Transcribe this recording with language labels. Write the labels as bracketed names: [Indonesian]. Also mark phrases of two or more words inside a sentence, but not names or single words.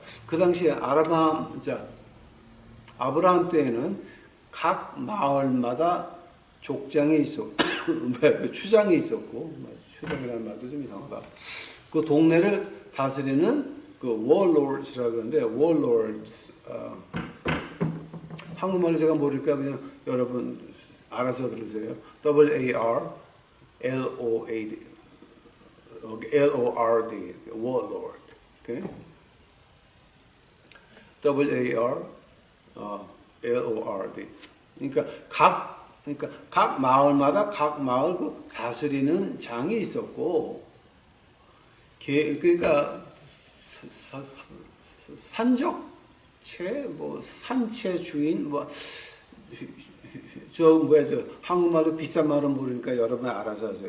[Korean] 그 당시에 아브라함 때에는 각 마을마다 족장이 있었고, 추장이 있었고, 추장이라는 말도 좀 이상하다. 그 동네를 다스리는 그 warlords라고 그러는데, warlords, 한국말로 제가 모르니까 그냥 여러분 알아서 들으세요. [English] W-A-R-L-O-A-D, L-O-R-D, warlord. Okay? W-A-R-L-O-R-D. [Korean] 그러니까 각 마을마다 각 마을 그 다스리는 장이 있었고, 그러니까 산적체, 산채 주인, 한국말로 비싼 말은 모르니까 여러분 알아서 하세요.